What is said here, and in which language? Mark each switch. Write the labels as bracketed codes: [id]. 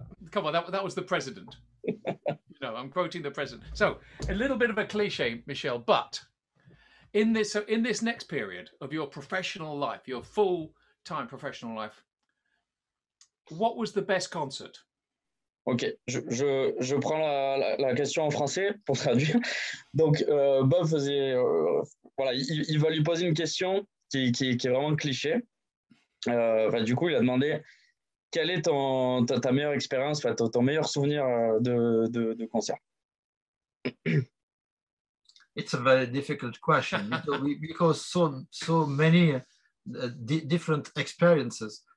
[en] Come on, that was the president. You know, I'm quoting the president. So, a little bit of a cliché, Michel, but in this next period of your professional life, your full-time professional life, what was the best concert? [fr] Ok, je prends la question en français pour traduire. Donc, Bob faisait... voilà, il va lui poser une question qui est vraiment cliché. Du coup, il a demandé quelle est ta meilleure expérience, ton meilleur souvenir de concert? [en] It's a very difficult question because so many different experiences.